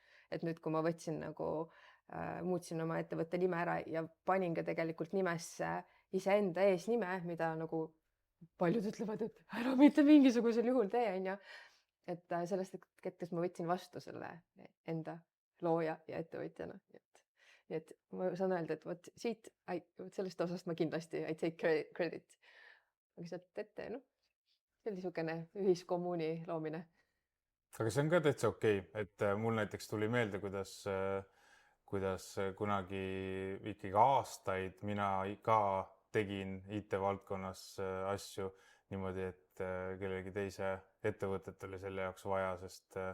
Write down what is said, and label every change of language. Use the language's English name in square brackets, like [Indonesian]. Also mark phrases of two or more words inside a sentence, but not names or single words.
[Estonian] Et nüüd, kui ma võtsin muutsin oma ettevõtte nime ära ja panin ka tegelikult nimesse iseenda eesnime, mida nagu paljud ütlevad, et ära mitte mingisugusel juhul tee, on ju. Et sellest hetkest ma võtsin vastu selle enda looja ja ettevõtjana. Nii et ma saan öelda, et vot sellest osast ma kindlasti [English] I take credit. [Estonian] Aga sealt ette, see oli niisugune ühiskommuuni loomine. Aga see on ka täitsa okei, et mul näiteks tuli meelde, kuidas kunagi ikkagi aastaid mina ka tegin IT-valdkonnas asju niimoodi, et kellegi teise ettevõtet oli selle jaoks vaja, sest